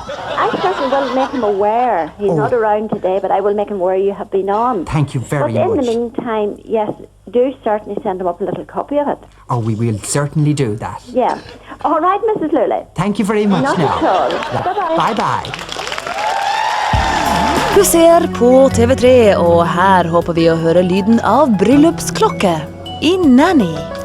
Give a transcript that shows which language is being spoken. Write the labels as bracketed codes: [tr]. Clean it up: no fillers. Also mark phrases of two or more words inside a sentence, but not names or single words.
[en] I certainly will make him aware. He's not around today, but I will make him aware you have been on. Thank you very much. But in the meantime, yes, do certainly send him up a little copy of it. Oh, we will certainly do that. Yeah. All right, Mrs. Lully. Thank you very much. Not now. at all. Bye-bye. Bye-bye. [no] Du ser på TV3, og her håper vi å høre lyden av bryllupsklokke i Nanny.